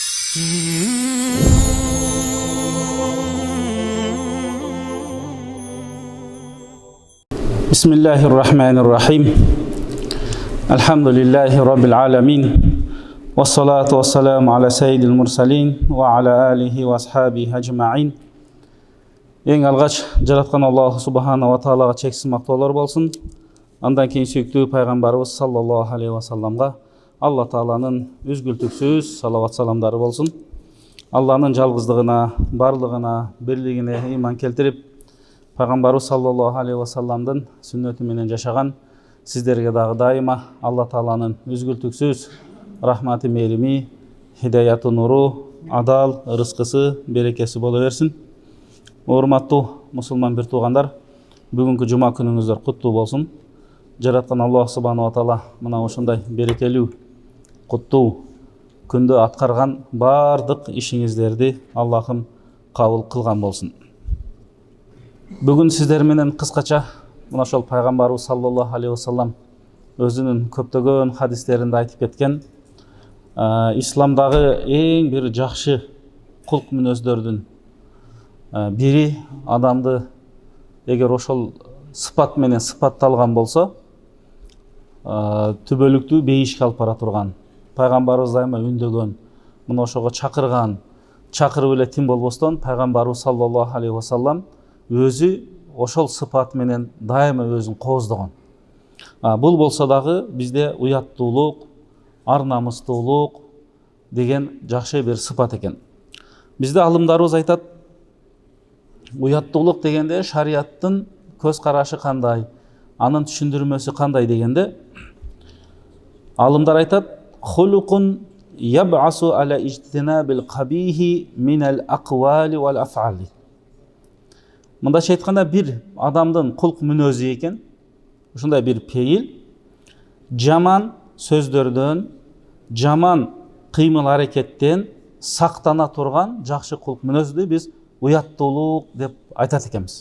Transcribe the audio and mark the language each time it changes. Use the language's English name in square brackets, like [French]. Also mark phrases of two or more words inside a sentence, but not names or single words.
[Arabic] بسم الله الرحمن الرحيم. الحمد لله رب العالمين. والصلاة والسلام على سيد المرسلين وعلى آله وأصحابه أجمعين. [Kazakh] Ең алғаш жаратқан Аллах [Arabic] سبحانه وتعالى [Kazakh] чексіз мақтаулар болсын. Андан кейін сүйікті пайғамбарымыз [Arabic] صلى الله عليه وسلم [Kazakh] Алла Тағаланың үзгілтіксіз салауат саламдары болсын. Алланың жалғыздығына, барлығына, бірлігіне иман келтіріп, пайғамбарымыз [Arabic] صلى الله عليه وسلم [Kazakh] сүннетіменен жашаған сіздерге дағы дайыма Алла Тағаланың үзгілтіксіз рахматы, мейірімі, хидаяты, нұру, адал, рызқысы, берекесі бола берсін. [Kyrgyz] Урматтуу мусулман бир туугандар, бүгүнкү жума күнүңүздөр куттуу болсун. Жараткан Аллах [Arabic] سبحانه وتعالى [Kyrgyz] мына ушундай берекелүү, куттуу күндө аткарган бардык ишиңиздерди Аллахым кабыл кылган болсун. Бүгүн сиздер менен кыскача мына ошол пайгамбарыбыз [Arabic] صلى الله عليه وسلم [Kyrgyz] өзүнүн көптөгөн хадистеринде айтып кеткен исламдагы эң бир жакшы кулк мүнөздөрдүн бири адамды эгер ошол сыпат менен сыпатталган болсо түбөлүктүү бейишке алып бара турган, пайгамбарыбыз дайыма үндөгөн, мына ошого чакырган, чакырып эле тим болбостон пайгамбарыбыз [Arabic] صلى الله عليه وسلم [Kyrgyz] өзү ошол сыпат менен дайыма өзүн кооздогон. Бул болсо дагы бизде уяттуулук, ар намыстуулук деген жакшы бир сыпат экен. Бизде алымдарыбыз айтат, уяттуулук дегенде шариаттын көз карашы кандай, анын түшүндүрмөсү кандай дегенде алымдар айтат, [Arabic] خلق يبعث على اجتناب القبيح من الأقوال والأفعال. [Kyrgyz] Мындайча айтканда бир адамдын кулк мүнөзү экен, ушундай бир пейил, жаман сөздөрдөн, жаман кыймыл аракеттен сактана турган жакшы кулк мүнөздү биз уяттуулук деп айтат экенбиз.